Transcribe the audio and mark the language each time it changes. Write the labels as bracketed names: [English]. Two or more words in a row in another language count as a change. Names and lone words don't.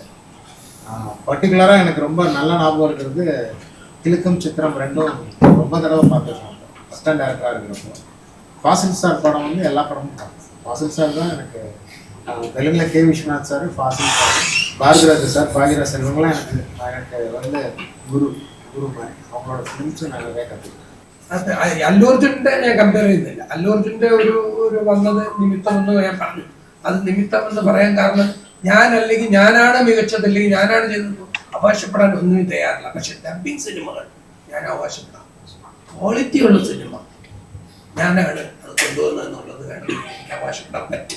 [Tamil] பர்டிகுலராக எனக்கு ரொம்ப நல்ல ஞாபகம் இருக்கிறது கிலுக்கம், சித்திரம் ரெண்டும் ரொம்ப தடவை பார்த்துருக்கோம். [English] first and [Tamil] டேரக்டராக இருக்கிறப்போ ஃபாசில் சார் படம் வந்து எல்லா படமும் பார்த்தேன். ஃபாசில் சார் தான் எனக்கு தெலுங்கில் கே விஸ்வநாத் சார், ஃபாசில் சார், பாரதிராஜ் சார், பாகிராஜ் சார் இவங்களாம் எனக்கு வந்து குரு மாதிரி. அவங்களோட ஃபிலிம்ஸும் நான் நிறைய கற்றுக்கிட்டேன். [Malayalam] അത് അല്ലു അർജുന്റെ ഞാൻ കമ്പയർ ചെയ്യുന്നില്ല. അല്ലു അർജുന്റെ ഒരു വന്നത് നിമിത്തമെന്ന് ഞാൻ പറഞ്ഞു. അത് നിമിത്തം എന്ന് പറയാൻ കാരണം അല്ലെങ്കിൽ ഞാനാണ് മികച്ചത് അല്ലെങ്കിൽ ഞാനാണ് ചെയ്തത് അവകാശപ്പെടാൻ ഒന്നും തയ്യാറില്ല. പക്ഷെ ഡബിങ് സിനിമകൾ ഞാൻ അവകാശപ്പെടാം. ക്വാളിറ്റിയുള്ള സിനിമ ഞാനാണ് അത് കൊണ്ടുവന്നതെന്നുള്ളത് വേണമെങ്കിൽ എനിക്ക് അവകാശപ്പെടാൻ പറ്റും.